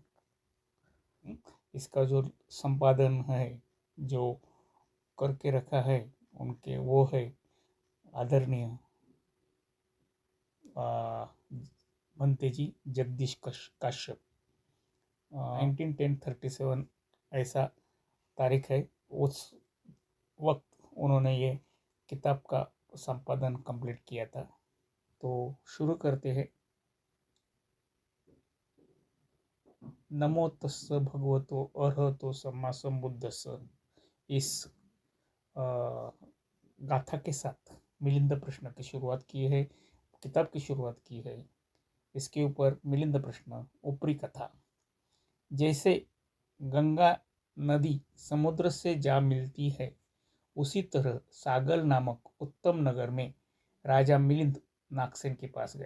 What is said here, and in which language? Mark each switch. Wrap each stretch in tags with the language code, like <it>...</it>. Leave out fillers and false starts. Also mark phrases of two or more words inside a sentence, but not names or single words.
<hi>इसका जो संपादन है, जो करके रखा है उनके, वो है आदरणीय भंते जी जगदीश काश्यप। 1910-37 ऐसा तारीख है। उस वक्त उन्होंने ये किताब का संपादन कंप्लीट किया था। तो शुरू करते हैं।</hi> <pi>नमो तस्स भगवतो अरहतो सम्मा सम्बुद्धस्स,</pi> <hi>इस गाथा के साथ मिलिंद प्रश्न की शुरुआत की है, किताब की शुरुआत की है। इसके ऊपर मिलिंद प्रश्न, ऊपरी कथा। जैसे गंगा नदी समुद्र से जा मिलती है, उसी तरह सागल नामक उत्तम नगर में राजा मिलिंद नागसेन के पास गया।</hi>